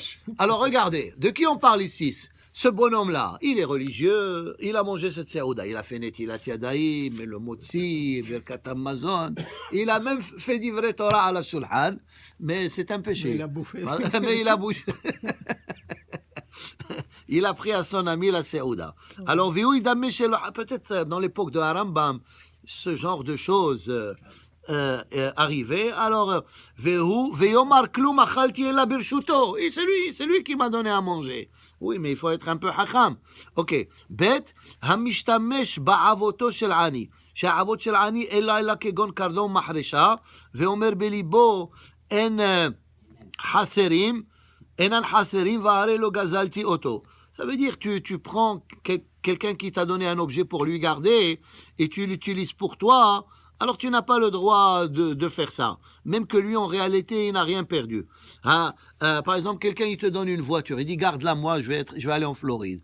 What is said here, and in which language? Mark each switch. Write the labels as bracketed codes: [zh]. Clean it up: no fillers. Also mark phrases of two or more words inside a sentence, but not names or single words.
[fr] Alors regardez, de qui on parle ici? Ce bonhomme-là, il est religieux, il a mangé cette Seuda, il a fait [he] נטילת ידיים, [fr] le Motzi, [he] ברכת המזון, [fr] il a même fait du vrai Torah à la Shulhan, mais c'est un péché. Mais il a bouffé. Mais il a bouffé. Il a pris à son ami la Seuda. Alors, peut-être dans l'époque de Harambam, ce genre de choses arrivait. Alors, [he] ויאמר כלום אכלתי אלא ברשותו. [fr] Et c'est lui qui m'a donné à manger. Oui, mais il faut être un peu hacham. Ok. [he] ב, המשתמש בעבוטו של עני. שהעבוד של עני אלא כגון קרדום מחרשה, ואומר בליבו אין חסרים, אינן חסרים והרי לא גזלתי אותו. [fr] Ça veut dire que tu prends quelqu'un qui t'a donné un objet pour lui garder et tu l'utilises pour toi, alors tu n'as pas le droit de faire ça. Même que lui, en réalité, il n'a rien perdu. Par exemple, quelqu'un, il te donne une voiture, il dit, garde-la moi, je vais aller en Floride.